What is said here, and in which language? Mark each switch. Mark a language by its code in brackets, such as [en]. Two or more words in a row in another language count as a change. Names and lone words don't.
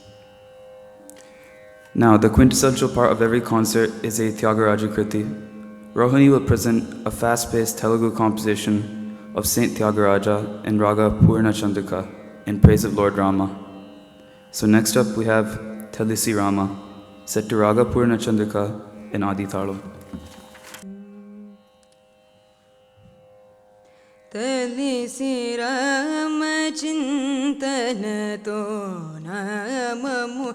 [en] Now, the quintessential part of every concert is a Tyagaraja Kriti. Rohini will present a fast-paced Telugu composition of Saint Tyagaraja and Raga Purna Chandrika in praise of Lord Rama. So next up we have Telisi Rama, set to Raga Purna Chandrika in Adi Talam. [te] తెలిసి రామ చింతనతో నామము